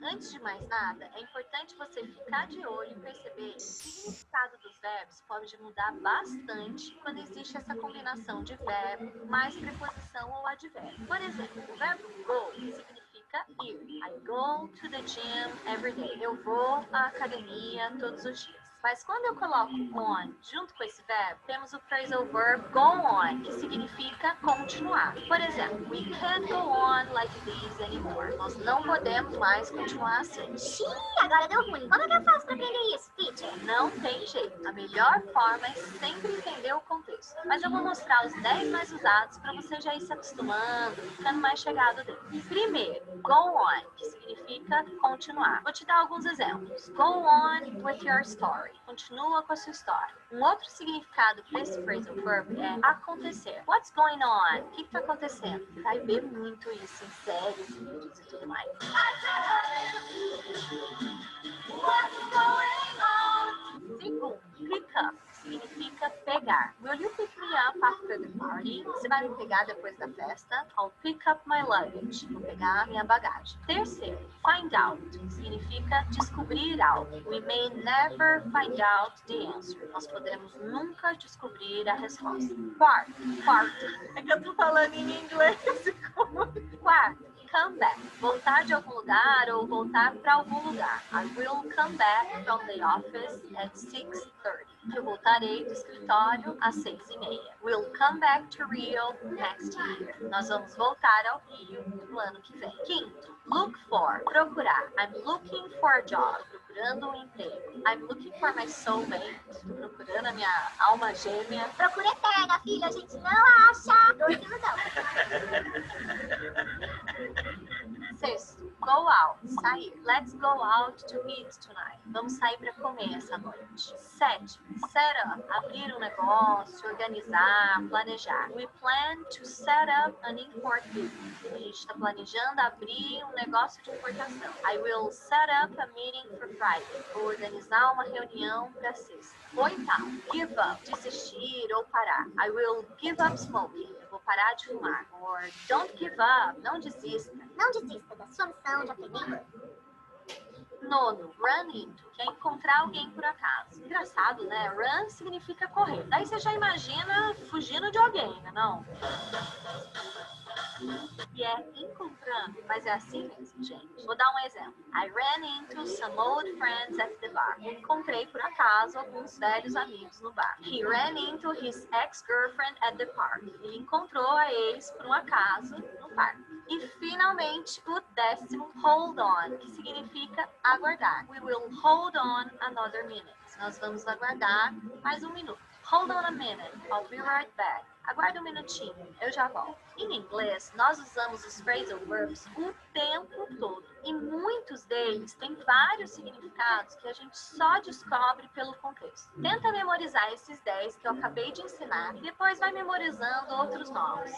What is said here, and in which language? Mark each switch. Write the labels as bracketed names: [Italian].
[Portuguese] Antes de mais nada, é importante você ficar de olho e perceber que o significado dos verbos pode mudar bastante quando existe essa combinação de verbo mais preposição ou advérbio. Por exemplo, o verbo go significa ir. [English] I go to the gym every day. [Portuguese] Eu vou à academia todos os dias. Mas quando eu coloco on junto com esse verbo, temos o phrasal verb go on, que significa continuar. Por exemplo, [English] we can't go on like this anymore. [Portuguese] Nós não podemos mais continuar assim. Xiii, agora deu ruim. Como é que eu faço pra aprender isso, teacher? Não tem jeito. A melhor forma é sempre entender o contexto. Mas eu vou mostrar os 10 mais usados para você já ir se acostumando, ficando mais chegado dele. Primeiro, go on, que significa continuar. Vou te dar alguns exemplos. [English] Go on with your story. [Portuguese] Continua com a sua história. Um outro significado para esse phrasal verb é acontecer. [English] What's going on? [Portuguese] O que está acontecendo? Vai ver muito isso em séries, vídeos e tudo mais. Segundo, pick up. Significa pegar. [English] Will you pick me up after the party? [Portuguese] Você vai me pegar depois da festa? [English] I'll pick up my luggage. [Portuguese] Vou pegar minha bagagem. Terceiro, find out. Significa descobrir algo. [English] We may never find out the answer. [Portuguese] Nós podemos nunca descobrir a resposta. Quarto. É que eu tô falando em inglês. Quarto, come back. Voltar de algum lugar ou voltar para algum lugar. [English] I will come back from the office at 6:30. [Portuguese] Eu voltarei do escritório às 6:30. [English] We'll come back to Rio next year. [Portuguese] Nós vamos voltar ao Rio no ano que vem. Quinto, [English] look for. [Portuguese] Procurar. [English] I'm looking for a job. [Portuguese] Procurando um emprego. [English] I'm looking for my soulmate. [Portuguese] Estou procurando a minha alma gêmea. Procura eterna, filha. A gente não acha. Desilusão. Sexto, go out, sair. [English] Let's go out to eat tonight. [Portuguese] Vamos sair para comer essa noite. Sétimo, set up, abrir um negócio, organizar, planejar. [English] We plan to set up an import business. [Portuguese] A gente está planejando abrir um negócio de importação. [English] I will set up a meeting for Friday. [Portuguese] Vou organizar uma reunião para sexta. Oitavo, give up, desistir ou parar. [English] I will give up smoking. [Portuguese] Vou parar de fumar. [English] Or don't give up, [Portuguese] não desista. Não desista da sua missão de aprender. Nono, run into, que é encontrar alguém por acaso. Engraçado, né? Run significa correr. Daí você já imagina fugindo de alguém, né? Não? E é encontrando, mas é assim mesmo, gente. Vou dar um exemplo. [English] I ran into some old friends at the bar. [Portuguese] Encontrei por acaso alguns velhos amigos no bar. [English] He ran into his ex-girlfriend at the park. [Portuguese] Ele encontrou a ex por um acaso no parque. E finalmente o décimo, hold on, que significa aguardar. [English] We will hold on another minute. [Portuguese] Nós vamos aguardar mais um minuto. [English] Hold on a minute, I'll be right back. [Portuguese] Aguarde um minutinho, eu já volto. Em inglês, nós usamos os phrasal verbs o tempo todo. E muitos deles têm vários significados que a gente só descobre pelo contexto. Tenta memorizar esses 10 que eu acabei de ensinar e depois vai memorizando outros novos.